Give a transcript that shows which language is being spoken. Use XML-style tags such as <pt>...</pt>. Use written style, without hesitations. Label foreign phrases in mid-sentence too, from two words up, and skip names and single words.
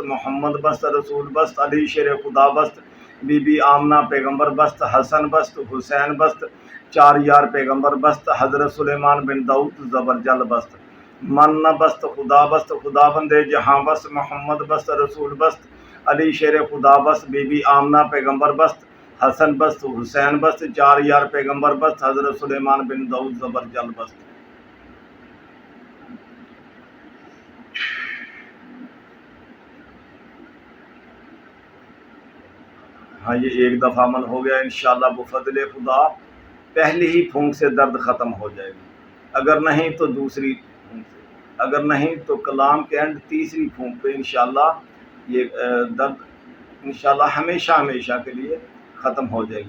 <bal>محمد بست رسول بست علی شیر خدا بست بی بی آمنہ پیغمبر بست حسن بست حسین بست چار یار پیغمبر بست حضرت سلیمان بن داؤد زبرجل بست من نہ بست خدا بندے جہاں بست محمد بست رسول بست علی شیر خدا بست بی بی آمنہ پیغمبر بست حسن بست حسین بست چار یار پیغمبر بست حضرت سلیمان بن داؤد زبرجل بست</bal> <ur>ہاں یہ ایک دفعہ عمل ہو گیا انشاءاللہ بفضل خدا پہلی ہی پھونک سے درد ختم ہو جائے گا، اگر نہیں تو دوسری پھونک سے، اگر نہیں تو کلام کے اینڈ تیسری پھونک پہ انشاءاللہ یہ درد انشاءاللہ ہمیشہ کے لیے ختم ہو جائے گی۔</ur>